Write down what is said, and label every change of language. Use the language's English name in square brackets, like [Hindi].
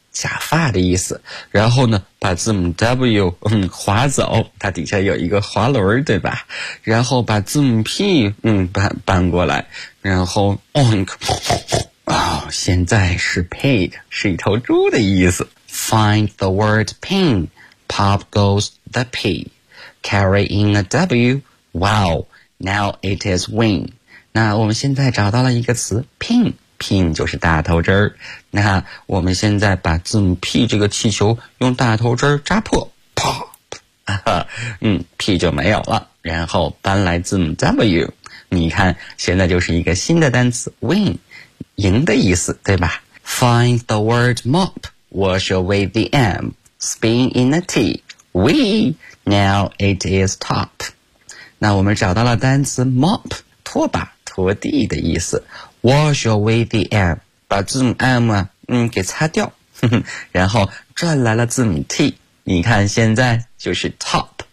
[Chinese] 假发的意思，然后呢把字母 W 划走，它底下有一个滑轮，对吧，然后把字母 P 搬过来，然后 oink,现在是 pig, 是一头猪的意思。 [English] Find the word pin, pop goes the P, carry in a W, wow, now it is win. [Chinese] 那我们现在找到了一个词 pinPin 就是大头针儿，那我们现在把字母 P 这个气球用大头针扎破，啪，P 就没有了，然后搬来字母 W, 你看现在就是一个新的单词 win, 赢的意思，对吧。 [English] Find the word mop, wash away the M, spin in a T, we, now it is top. [Chinese] 那我们找到了单词 mop, 拖把拖地的意思， [English] wash away the M, [Chinese] 把字母 M 给擦掉，然后转来了字母 T, 你看现在就是 top.